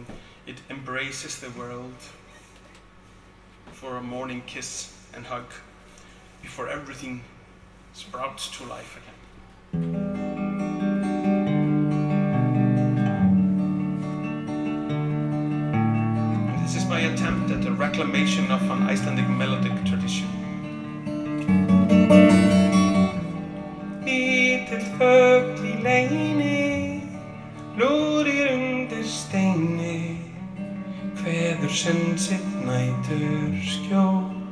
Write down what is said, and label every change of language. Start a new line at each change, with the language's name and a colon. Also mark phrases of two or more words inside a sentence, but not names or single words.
English: It embraces the world for a morning kiss and hug before everything sprouts to life again. And this is my attempt at a reclamation of an Icelandic melodic tradition.
Icelandic: Lítill fugl í leyni, lúrir undir steini, kveður senn sitt nætur skjól.